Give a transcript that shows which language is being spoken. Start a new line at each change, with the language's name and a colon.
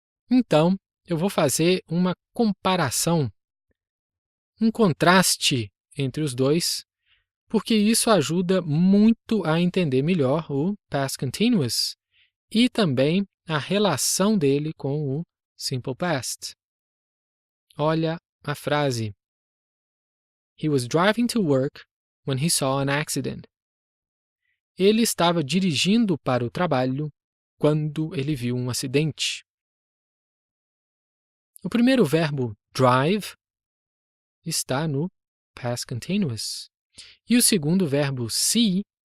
Portuguese: Então, eu vou fazer uma comparação, um contraste entre os 2, porque isso ajuda muito a entender melhor o past continuous e também a relação dele com o simple past. Olha a frase.
English: He was driving to work when he saw an accident.
Portuguese: Ele estava dirigindo para o trabalho quando ele viu um acidente. O primeiro verbo drive está no past continuous. E o segundo verbo see